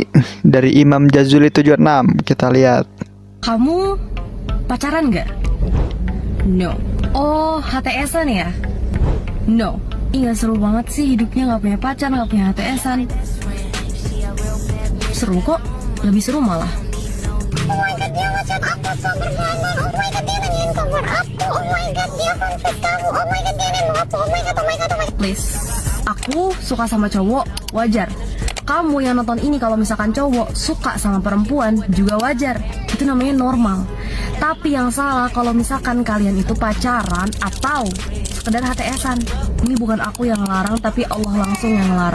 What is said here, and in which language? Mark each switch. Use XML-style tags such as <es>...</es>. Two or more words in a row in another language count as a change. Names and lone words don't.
<id>Dari Imam Jazuli 76. Kita lihat. Kamu pacaran nggak? No. Oh, HTS-an ya? No. Ih, gak seru banget sih hidupnya nggak punya pacar, nggak punya HTS-an. Seru kok. Lebih seru malah.</id> <en>Oh my god,</en> <id>dia ngechat aku sumber dana.</id> <en>Oh my god,</en> <id>dia nanyain kabar aku.</id> <en>Oh my god,</en> <id>dia confess kamu.</id> <en>Oh my god,</en> <id>dia nembak aku.</id> <en>Oh my god, oh my god, oh my god. Please.</en> <id>Aku suka sama cowok, wajar. Kamu yang nonton ini kalau misalkan cowok suka sama perempuan juga wajar. Itu namanya normal. Tapi yang salah kalau misalkan kalian itu pacaran atau sekedar HTS-an. Ini bukan aku yang ngelarang, tapi Allah langsung yang ngelarang.</id>